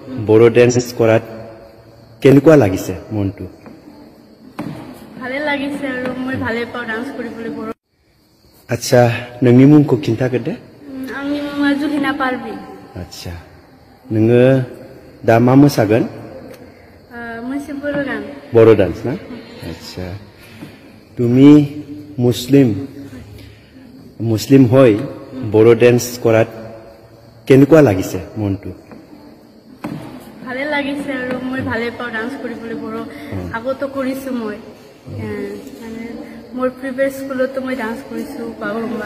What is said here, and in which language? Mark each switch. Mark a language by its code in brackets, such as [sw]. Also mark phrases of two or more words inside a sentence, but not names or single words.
[as] বড়ো ডেন্স কৰাত কেনেকুৱা লাগিছে মনটো ভালে লাগিছে আৰু মই ভালে পাওঁ ডান্স কৰিবলৈ বড়ো [brx] আচ্ছা नोंनि मुंखौ खिन्थागो दे आंनि मुङा जुलिना पारबि आচ্ছা नोङो दा मा मोसागोन मोनसे बर' गान [as] বড়ো ডান্স না আচ্ছা তুমি মুসলিম হয় বড়ো ডেন্স কৰাত কেনেকুৱা লাগিছে মনটো ভালে লাগিছে আৰু মই ভালে পাওঁ ডান্স কৰিবলৈ বড়ো আগতো কৰিছো মই মানে মোৰ প্ৰিভিয়াছ স্কুলতো মই ডান্স কৰিছো বাগৰুম্বা